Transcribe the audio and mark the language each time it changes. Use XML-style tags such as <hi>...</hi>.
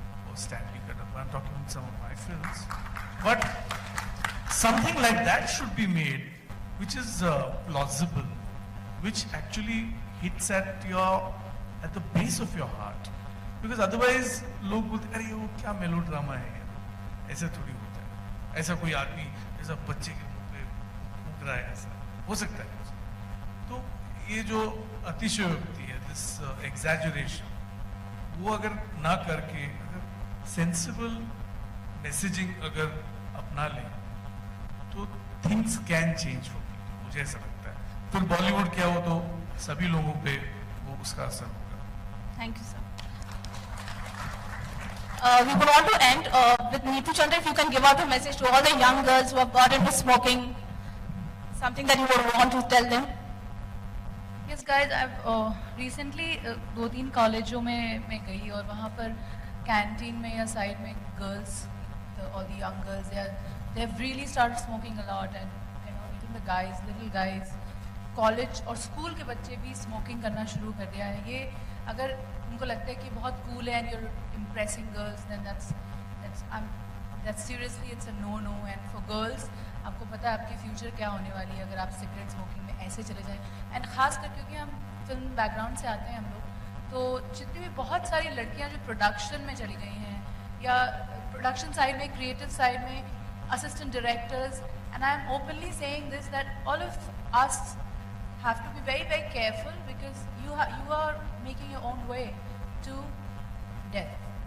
<en>or Stanley Kadapa, I'm talking about some of my films, but something like that should be made which is plausible, which actually hits at the base of your heart, because otherwise</en> <hi>लोग बोलते अरे वो क्या melodrama है यार, ऐसा थोड़ी होता है, ऐसा कोई आदमी ऐसा बच्चे के मुंह पे फूंक रहा है, ऐसा हो सकता है. तो ये जो अतिशयोक्ति है,</hi> <en>this exaggeration,</en> <hi>वो अगर ना करके अगर</hi> <en>sensible messaging</en> <hi>अगर अपना ले, तो</hi> <en>things can change for people,</en> <hi>मुझे ऐसा लगता है. फिर बॉलीवुड क्या हो तो सभी लोगों पे वो उसका असर होगा.</hi> <en>Thank you, sir. We would want to end with Neetu Chandra. If you can give out a message to all the young girls who have got into smoking, something that you would want to tell them. Yes, guys, I've recently</en> <hi>2-3 कॉलेजों में मैं गई और वहाँ पर canteen में या side में</hi> <en>girls, all the young girls, they've really started smoking a lot, and you know, even the guys, little guys,</en> <hi>college और स्कूल के बच्चे भी स्मोकिंग करना शुरू कर दिया है. ये अगर उनको लगता है कि बहुत कूल है</hi> <en>and you're impressing girls, then that's seriously it's a no. And for girls,</en> <hi>आपको पता है आपकी फ्यूचर क्या होने वाली है अगर आप सिगरेट स्मोकिंग में ऐसे चले जाएं. एंड खासकर क्योंकि हम फिल्म बैकग्राउंड से आते हैं हम लोग, तो जितनी भी बहुत सारी लड़कियां जो प्रोडक्शन में चली गई हैं या प्रोडक्शन साइड में, क्रिएटिव साइड में, assistant directors,</hi> <en>And I am openly saying this that all of us have to be very, very careful, because you are making your own way to death.</en>